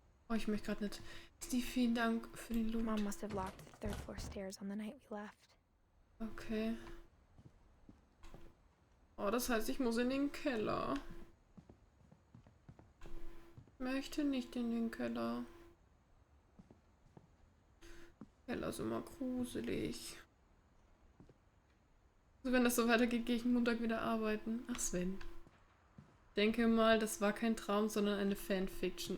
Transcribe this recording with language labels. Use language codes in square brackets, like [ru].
[de] Oh, ich möchte gerade nicht. Steve, vielen Dank für den Loot. [en] Mom must have locked the third floor stairs on the night we left. [de] Okay. Oh, das heißt, ich muss in den Keller. Ich möchte nicht in den Keller. Keller ist immer gruselig. Also wenn das so weitergeht, gehe ich Montag wieder arbeiten. Ach, Sven. Ich denke mal, das war kein Traum, sondern eine Fanfiction.